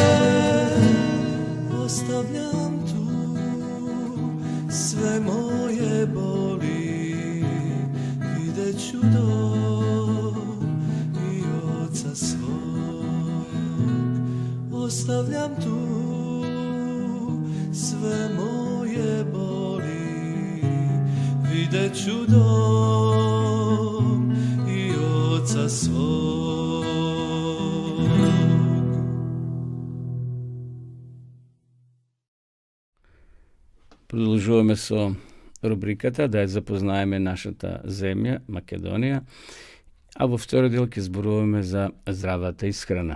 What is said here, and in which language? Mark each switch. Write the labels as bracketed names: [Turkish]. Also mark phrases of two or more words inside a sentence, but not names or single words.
[Croatian] Ostavljam tu sve moje boli, vidjet ću dom i oca svog. Ostavljam tu sve moje boli, vidjet ću dom i oca svog. [Macedonian] Продолжуваме со рубриката да ја запознаеме нашата земја, Македонија, а во втори дел ќе зборуваме за здравата исхрана.